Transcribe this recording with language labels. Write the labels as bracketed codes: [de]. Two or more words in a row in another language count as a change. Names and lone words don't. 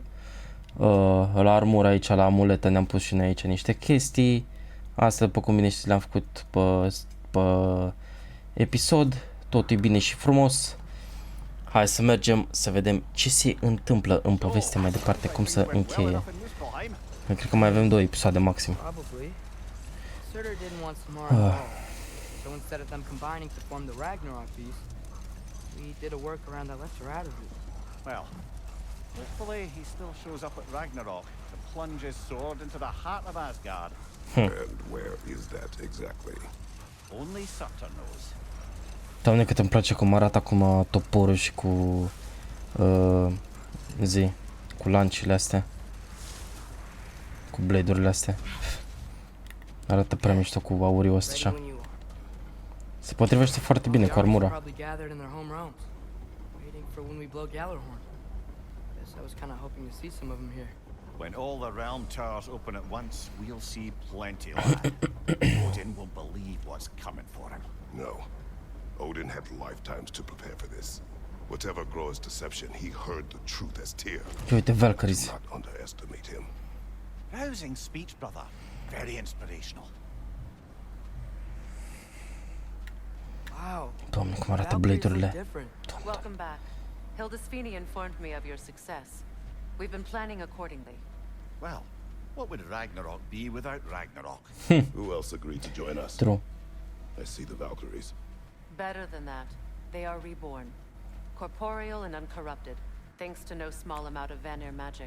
[ro] La armură aici, la amuletă, ne-am pus și noi aici niște chestii. Asta, după cum bine știți, le-am făcut pe episod. Totul e bine și frumos. Hai să mergem să vedem ce se întâmplă în poveste mai departe, cum să încheie. Eu cred că mai avem 2 episoade maxim. [en] So instead of them combining to form the Ragnarok beast, we did a workaround that left her out of it. Well, hopefully he still shows up at Ragnarok to plunge his sword into the heart of Asgard. And where is that exactly? Only Sutter knows. [ro] Doamne, cât îmi place cum arată acum toporul și cu cu lancile astea. Cu blade-urile astea. Arată prea mișto cu auriul ăsta așa. Se potrivește foarte bine cu armura. [en] When all the realm towers open at once, we'll see plenty, lad. Odin won't believe what's coming for him. No. Odin had lifetimes to prepare for this. Whatever Groa's deception, he heard the truth as Tyr. [ro] Uite, Valkyries. [en] Not underestimate him. Rousing speech, brother. Very inspirational. Wow. [ro] Doamne, cum arată blade-urile. [en] Welcome back. Hildesfini informed me of your success. We've been planning accordingly. Well, what would Ragnarok be without Ragnarok? Who else agreed to join us? True. I see the Valkyries. Better than that, they are reborn. Corporeal and uncorrupted, thanks to no small amount of Vanir magic.